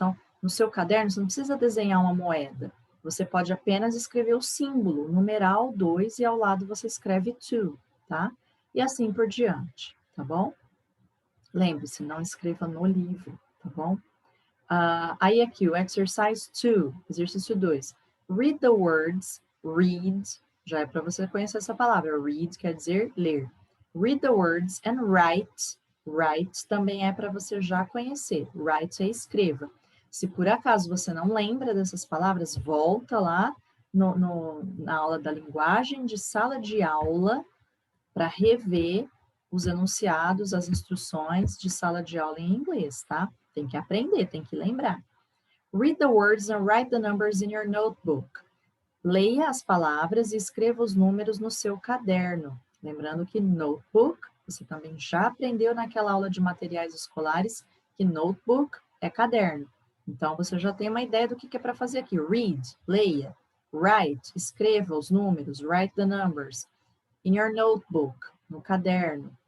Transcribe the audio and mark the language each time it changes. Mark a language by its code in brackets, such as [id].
[pt] Então, no seu caderno, você não precisa desenhar uma moeda. Você pode apenas escrever o símbolo, numeral 2, e ao lado você escreve 2, tá? E assim por diante, tá bom? Lembre-se, não escreva no livro, tá bom? Aí aqui, o [en] exercise 2, [pt] exercício 2. [en] Read the words, read, [pt] já é para você conhecer essa palavra. Read quer dizer ler. [en] Read the words and write. [pt] Write também é para você já conhecer. Write é escreva. Se por acaso você não lembra dessas palavras, volta lá na aula da linguagem de sala de aula para rever os enunciados, as instruções de sala de aula em inglês, tá? Tem que aprender, tem que lembrar. [en] Read the words and write the numbers in your notebook. [pt] Leia as palavras e escreva os números no seu caderno. Lembrando que notebook, você também já aprendeu naquela aula de materiais escolares que notebook é caderno. Então, você já tem uma ideia do que é para fazer aqui. Read, leia. [en] Write, [pt] escreva os números. [en] Write the numbers. In your notebook, [pt] no caderno.